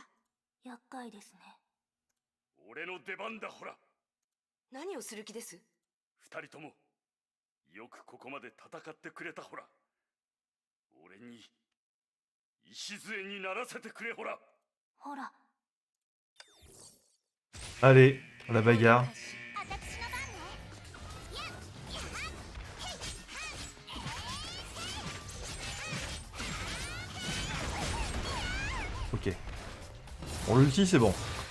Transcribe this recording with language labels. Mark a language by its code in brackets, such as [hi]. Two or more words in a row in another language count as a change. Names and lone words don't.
[ja] 厄介ですね。俺の出番だ。ほら何をする気です。二人ともよくここまで戦ってくれた。ほら俺に礎にならせてくれ。ほらほら。 [fr] Allez, la bagarre. Ok. Bon, l'ulti c'est bon.